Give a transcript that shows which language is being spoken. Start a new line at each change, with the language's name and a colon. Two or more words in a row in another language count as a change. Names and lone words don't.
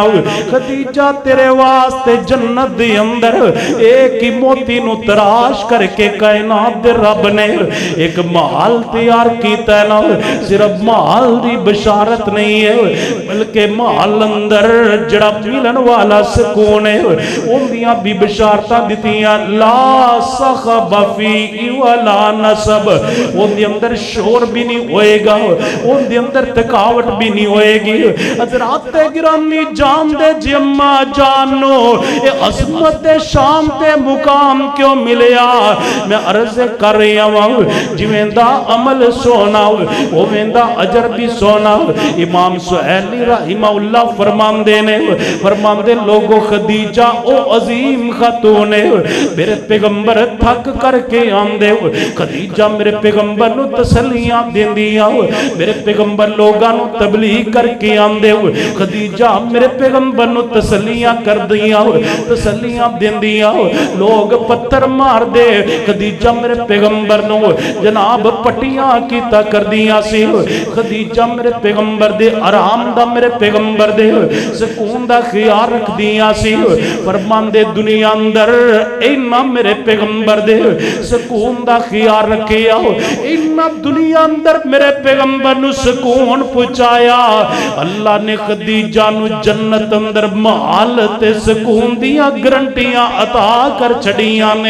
Punjabi: خدیجہ تیرے واسطے جنت دے اندر ایک ہی موتی نو تراش کر کے کائنات دے رب نے ایک محل تیار کیتا ہے نا۔ صرف محل دی بشارت نہیں ہے بلکہ محل اندر جڑا ملن والا سکون ہے اندیاں بھی بشارتاں دیتیاں،
Arabic: لا صخب فی ولا نصب،
Punjabi: اندی اندر شور بھی نہیں ہوئے گا، اندی اندر تھکاوٹ بھی نہیں ہوئے گی۔ حضرات گرامی جان دے جمع جانو اے عظمت شام تے مقام کیوں ملیا؟ میں عرض کر رہی ہوں جویں دا عمل سونا وہ ویندا اجر بھی سونا۔ امام سہیلی
Arabic: رحمہ اللہ
Punjabi: فرماندے نے، فرماندے لوگو خدیجہ او عظیم خاتون ہے، میرے پیغمبر تھک کر کے آندے، خدیجہ میرے پیغمبر نو تسلیاں دیندیاں، میرے پیغمبر لوگاں نو تبلیغ کر کے آندے، خدیجہ میرے پیغمبر نو تسلیاں کر دیاں، تسلیاں دیندیاں، لوگ پتھر مار دے، خدیجہ میرے پیغمبر نو جناب پٹیاں کیتا کر دیاں سی، خدیجہ میرے پیغمبر دے آرام دا میرے پیغمبر دے سکون دا خیال رکھ دیاں سی۔ فرمان دے دنیا اندر اینا میرے پیغمبر دے سکون دا خیال رکھیا، اینا دنیا اندر میرے پیغمبر نو سکون پہنچایا، اللہ نے خدیجہ نو جنت اندر محل تے سکون دیاں گرنٹیاں عطا کر چھڑیاں نے۔